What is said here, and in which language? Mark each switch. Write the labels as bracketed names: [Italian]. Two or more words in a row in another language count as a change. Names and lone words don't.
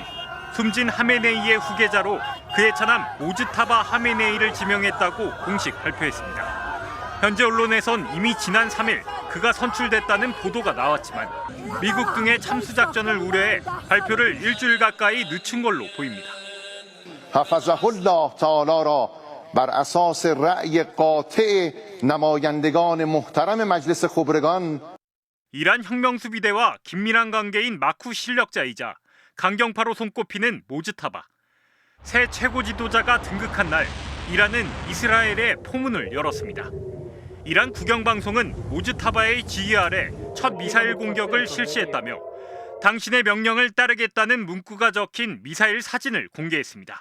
[Korean] 숨진 하메네이의 후계자로 그의 차남 모즈타바 하메네이를 지명했다고 공식 발표했습니다. 현재 언론에선 이미 지난 3일 그가 선출됐다는 보도가 나왔지만 미국 등의 참수 작전을 우려해 발표를 일주일 가까이 늦춘 걸로 보입니다. [Persian] بر اساس رأی قاطع نمایندگان محترم مجلس خبرگان [Korean] 이란 혁명수비대와 긴밀한 관계인 마쿠 실력자이자 강경파로 손꼽히는 모즈타바. 새 최고 지도자가 등극한 날 이란은 이스라엘에 포문을 열었습니다. 이란 국영방송은 모즈타바의 지휘 아래 첫 미사일 공격을 실시했다며 당신의 명령을 따르겠다는 문구가 적힌 미사일 사진을 공개했습니다.